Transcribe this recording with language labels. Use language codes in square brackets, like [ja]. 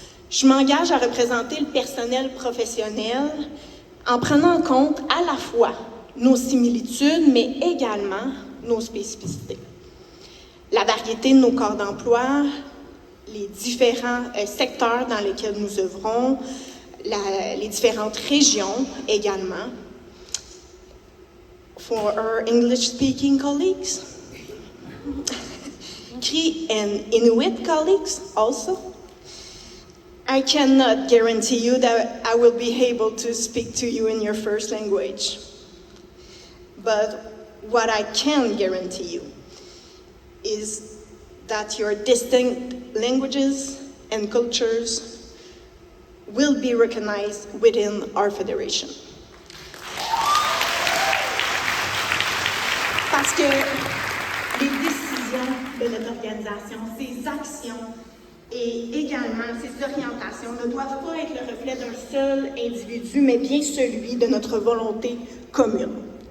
[fr] Je m'engage à représenter le personnel professionnel en prenant en compte à la fois nos similitudes, mais également nos spécificités. La variété de nos corps d'emploi, les différents secteurs dans lesquels nous œuvrons, les différentes régions également. [en] For our English-speaking colleagues, Cree and Inuit colleagues also. I cannot guarantee you that I will be able to speak to you in your first language. But what I can guarantee you is that your distinct languages and cultures will be recognized within our federation. [fr] Parce que les décisions de notre organisation, ses actions et également ses orientations ne doivent pas être le reflet d'un seul individu, mais bien celui de notre volonté commune.